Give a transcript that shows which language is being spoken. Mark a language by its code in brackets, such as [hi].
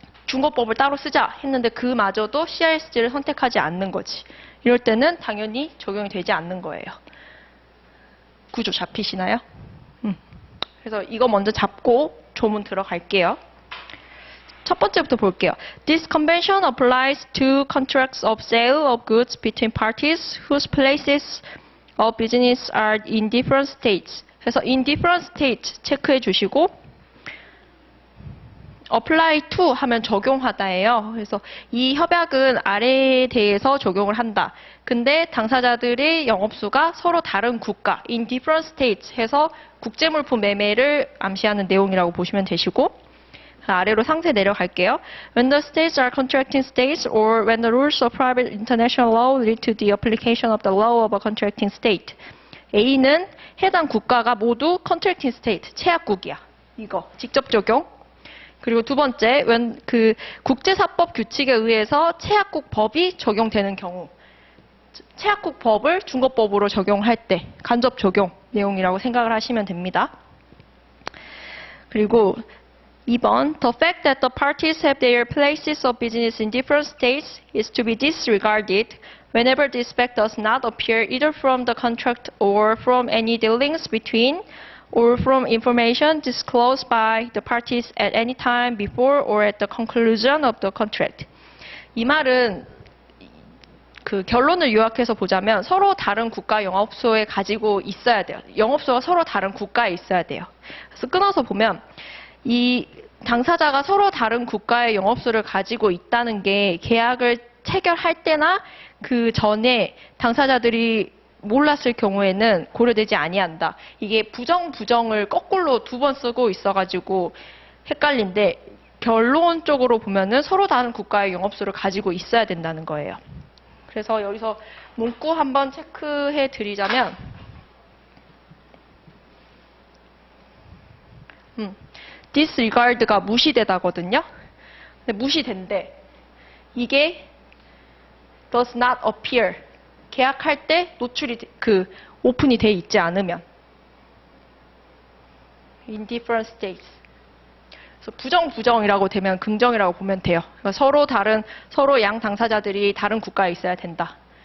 [ko] 중거법을 따로 쓰자 했는데 그마저도 CISG를 선택하지 않는 거지. 이럴 때는 당연히 적용이 되지 않는 거예요. 구조 잡히시나요? 그래서 이거 먼저 잡고 조문 들어갈게요. 첫 번째부터 볼게요. [en] This convention applies to contracts of sale of goods between parties whose places of business are in different states. [ko] 그래서 in different states 체크해 주시고 apply to 하면 적용하다예요. 그래서 이 협약은 아래에 대해서 적용을 한다. 근데 당사자들의 영업수가 서로 다른 국가, in different states 해서 국제물품 매매를 암시하는 내용이라고 보시면 되시고 아래로 상세 내려갈게요. [en] When the states are contracting states or when the rules of private international law lead to the application of the law of a contracting state. [ko] A는 해당 국가가 모두 contracting state, 체약국이야. 이거 직접 적용. 그리고 두 번째, 그 국제사법 규칙에 의해서 체약국 법이 적용되는 경우, 체약국 법을 중거법으로 적용할 때 간접 적용 내용이라고 생각을 하시면 됩니다. [en] 그리고 2번, the fact that the parties have their places of business in different states is to be disregarded whenever this fact does not appear either from the contract or from any dealings between or from information disclosed by the parties at any time before or at the conclusion of the contract. [ko] 이 말은 그 결론을 요약해서 보자면 서로 다른 국가 영업소에 가지고 있어야 돼요. 영업소가 서로 다른 국가에 있어야 돼요. 그래서 끊어서 보면 이 당사자가 서로 다른 국가의 영업소를 가지고 있다는 게 계약을 체결할 때나 그 전에 당사자들이 몰랐을 경우에는 고려되지 아니한다. 이게 부정을 거꾸로 두 번 쓰고 있어가지고 헷갈린데 결론적으로 보면은 서로 다른 국가의 영업소를 가지고 있어야 된다는 거예요. 그래서 여기서 문구 한번 체크해 드리자면 disregard가 무시되다거든요. 근데 무시된대. [en] 이게 does not appear. [ko] 계약할 때 노출이 오픈이 돼 있지 않으면 in different states. 그래서 부정이라고 되면 긍정이라고 보면 돼요. 그러니까 서로 양 당사자들이 다른 국가에 있어야 된다.